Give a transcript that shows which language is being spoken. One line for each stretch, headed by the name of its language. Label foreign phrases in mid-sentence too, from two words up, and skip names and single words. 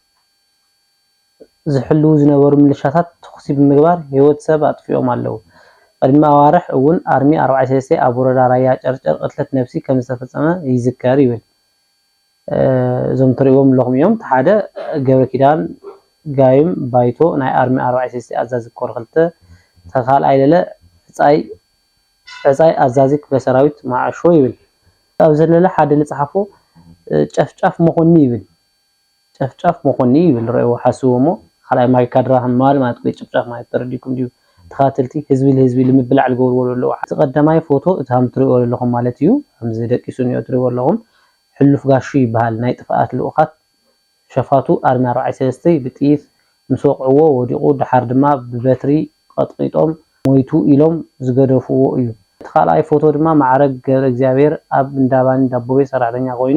Tigrinya: ዝሕልው ዝነበሩ ሚሊሻታት ተኽሲ ብምግባር ህይወት ሰብ ኣጥፊኦም ኣለዉ ቅድሚ ኣዋርሕ እውን ኣርሚ 43 ኣብ ወረዳ ራያ ጨርጨር ቅትለት ነፍሲ ከም ዝተፈጸመ ይዝከር ይብል እዞም ትሪእዎም ኣለኹም እዮም ሓደ ገብረ ኪዳን ጋይም ባይቶ ናይ ኣርሚ 43 ኣዛዚ ኮር 2 ተኻልኣይ ለለ ዕጻይ ኣዛዚ ክፍለ ሰራዊት ማዕሾ ይብል ኣብ ዘለለ ሓደ ልጽሓፎ ጨፍጫፍ መኾኒ ይብል ጨፍጫፍ መኾኒ ይብል ረእይዎ ሓስቦሞ
Arabic: خلاص ما يكادر همال ما تقول
Tigrinya: ጨፍጫፍ ማለት ተረዲኩም ዲዩ ተኻተልቲ ህዝቢ ለህዝቢ ልምብላዕ ልገብርዎ ኣለዎ ተቀዳማይ ፎቶ እታም ትሪእዎ ኣለኹም ማለት እዩ ከምዚ ደቂሱ ነው ትሪእዎ ኣለኹም ሕሉፍ ጋሹ ይበሃል ናይ ጥፋኣት ልኡኻት ሸፋቱ ኣርሚ 43 ብጥይት ምስ ወቅዕዎ ወዲቁ ድሓር ድማ ብበትሪ ቀጥቂጦም ሞይቱ ኢሎም ዝገደፍዎ እዩ ተኻልኣይ ፎቶ ድማ ማዕረግ ገብረ እግዚአብሔር ኣብ እንዳባኒ ዳቦቤ ሰራሕተኛ ኮይኑ